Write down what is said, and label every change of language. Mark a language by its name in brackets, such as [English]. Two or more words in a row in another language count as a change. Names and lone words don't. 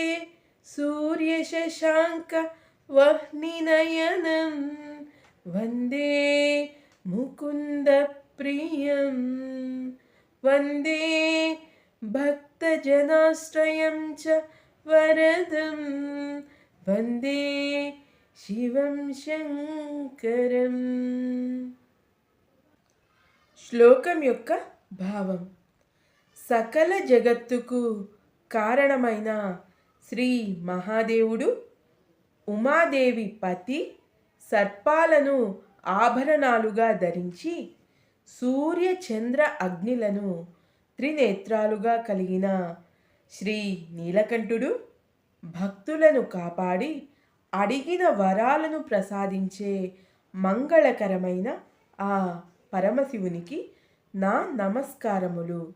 [Sanskrit] सूर्यशशाङ्कवह्निनयनं वन्दे मुकुन्दप्रियं वन्दे भक्तजनाश्रयं च वरदं वन्दे शिवं शङ्करं. [Telugu] శ్లోకం యొక్క భావం. సకల జగత్తుకు కారణమైన శ్రీ మహాదేవుడు ఉమాదేవి పతి సర్పాలను ఆభరణాలుగా ధరించి సూర్య చంద్ర అగ్నిలను త్రినేత్రాలుగా కలిగిన శ్రీ నీలకంఠుడు భక్తులను కాపాడి అడిగిన వరాలను ప్రసాదించే మంగళకరమైన ఆ పరమశివునికి నా నమస్కారములు.